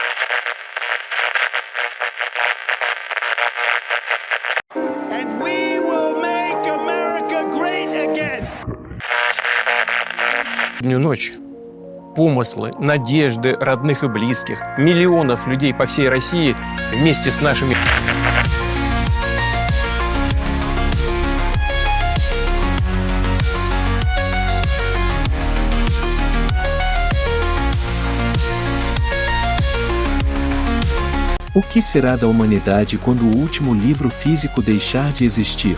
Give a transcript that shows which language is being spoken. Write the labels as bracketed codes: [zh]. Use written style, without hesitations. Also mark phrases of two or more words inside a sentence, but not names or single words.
[en] And we will make America great again. [ru] Дню ночь. Помыслы, надежды родных и близких, миллионов людей по всей России вместе с нашими... [pt] O que será da humanidade quando o último livro físico deixar de existir?